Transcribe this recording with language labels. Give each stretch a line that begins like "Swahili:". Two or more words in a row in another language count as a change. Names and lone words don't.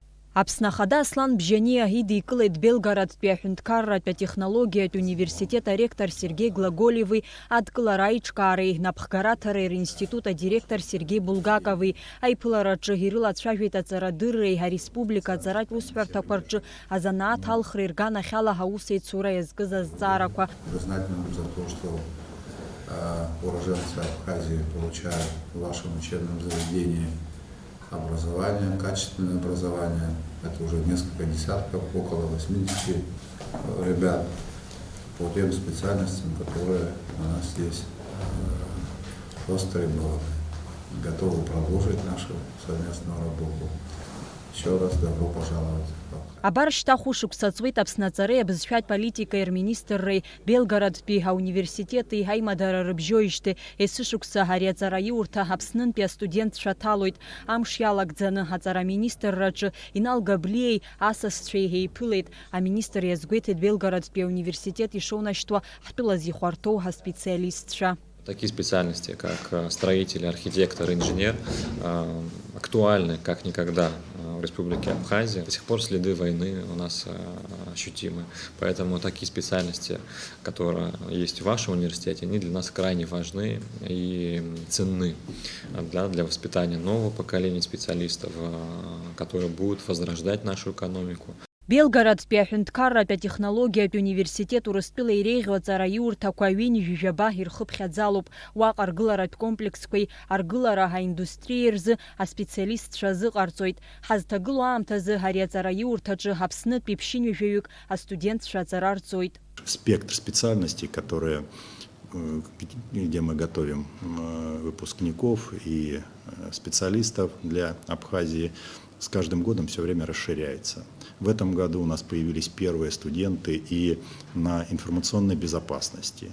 Abkhazian: Аԥснахада Аслан Бжьаниа идикылеит Белгородтәи аҳәынҭқарратә атехнологиатә университет аректор Сергей Глаголеви, адкылара аиҿкаареи напхгараҭареи ринститут адиректор Сергей Булгакови, аиԥылараҿы ирылацәажәеит аҵарадырреи ареспублика аҵаратә усҳәарҭақәа рҿы азанааҭ алхра ирганахьала аусеицура иазкыз азҵаарақәа.
Russian: Признательным за то, что уроженцы Абхазии получают в вашем учебном заведении образование, качественное образование. Это уже несколько десятков, около 80 ребят по тем специальностям, которые у нас здесь востребованы. Готовы продолжить нашу совместную работу. Еще раз добро пожаловать.
Abkhazian: Абар шьҭахә шықәса Аԥсны аҵареи абызшәатә политикеи рминистрреи Белгородтәи ауниверситети ҳаимадара рыбжьоижьҭеи есышықәса ари аҵараиурҭа Аԥснынтәи астудентцәа ҭалоит. Амш иалагӡаны аҵараминистрраҿы Инал Габлиеи асасцәеи еиԥылеит. Аминистр иазгәеиҭеит Белгородтәи ауниверситет ишоунашьҭуа ҳтәылаз ихәарҭоу ҳаспециалистцәа.
Russian: Такие специальности, как строитель, архитектор, инженер, актуальны как никогда в Республике Абхазия. До сих пор следы войны у нас ощутимы. Поэтому такие специальности, которые есть в вашем университете, они для нас крайне важны и ценны для воспитания нового поколения специалистов, которые будут возрождать нашу экономику.
Abkhazian: Белгородтәи аҳәынҭқарратә атехнологиатә университет Урыстәыла иреиӷьу аҵараиурҭақәа ҩынҩажәи жәаба ирхыԥхьаӡалоуп. Уаҟа аргыларатә комплексқәеи аргылара аиндустриеи рзы аспециалистцәа азыҟарҵоит. Ҳазҭагылоу аамҭазы ари аҵараиурҭаҿы Аԥснытәи ԥшьынҩажәаҩык астудентцәа аҵара рҵоит.
Russian: Спектр специальностей, где мы готовим выпускников и специалистов для Абхазии, с каждым годом все время расширяется. В этом году у нас появились первые студенты и на информационной безопасности.